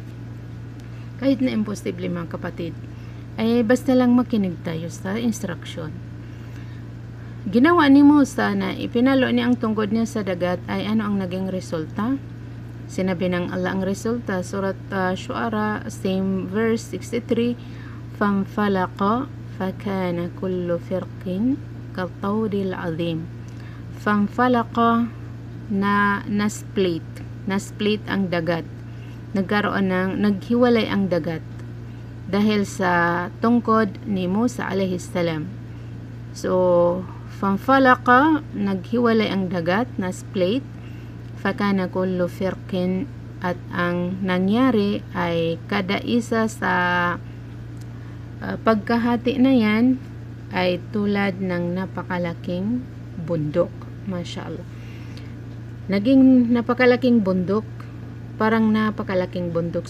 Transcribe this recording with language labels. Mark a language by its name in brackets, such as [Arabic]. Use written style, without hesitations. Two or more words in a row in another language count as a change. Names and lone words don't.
[Filipino] Kahit na imposible mga kapatid. Ay basta lang makinig tayo sa instruction. Ginawa ni Musa na ipinalo niya ang tungkod niya sa dagat ay ano ang naging resulta? Sinabi ng Allah ang resulta, Surat Shu'ara, same verse 63, [Arabic] فَانْفَلَقَ فَكَانَ كُلُّ فِرْقٍ كَالطَّوْدِ الْعَظِيمِ. [Filipino] فَانْفَلَقَ na-split ang dagat. Naghiwalay ang dagat dahil sa tungkod ni Musa [Arabic] عليه السلام. [Filipino] So, فَانْفَلَقَ naghiwalay ang dagat, na-split, [Arabic] فَكَانَ كُلُّ فِرْقٍ [Filipino] at ang nangyari ay kada isa sa pagkahati na yan ay tulad ng napakalaking bundok. Mashallah. Naging napakalaking bundok, parang napakalaking bundok.